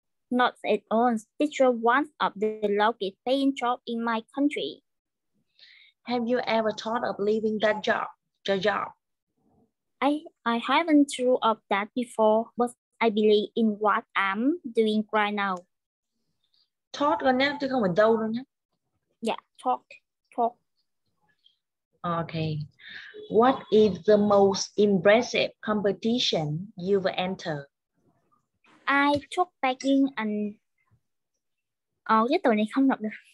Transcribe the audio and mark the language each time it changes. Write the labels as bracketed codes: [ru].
[en] Not at all. Teacher one of the lowest paying job in my country. Have you ever thought of leaving that job, your job? I haven't thought of that before, but I believe in what I'm doing right now. [vi] Thought con nhé, chứ không phải đâu đâu nhé. [en] Yeah, talk. Okay. What is the most impressive competition you've entered? I took bagging and [vi] cái từ này không đọc được.